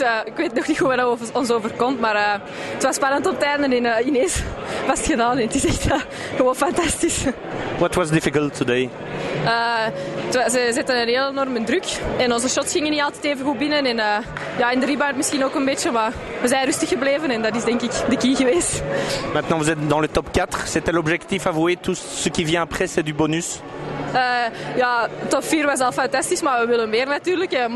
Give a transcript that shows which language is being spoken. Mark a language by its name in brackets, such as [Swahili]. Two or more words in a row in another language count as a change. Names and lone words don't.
[Dutch] Ik weet nog niet hoe het ons overkomt, maar het was spannend op het einde en ineens was het gedaan. En het is echt gewoon fantastisch. [English] What was difficult today? [Dutch] Ze zetten een heel enorme druk en onze shots gingen niet altijd even goed binnen. En ja, in de rebound misschien ook een beetje, maar we zijn rustig gebleven en dat is denk ik de key geweest. [French] Maintenant vous êtes dans le top 4, c'était l'objectif avoué, tout ce qui vient après c'est du bonus? [Dutch] Ja, top 4 was al fantastisch, maar we willen meer natuurlijk.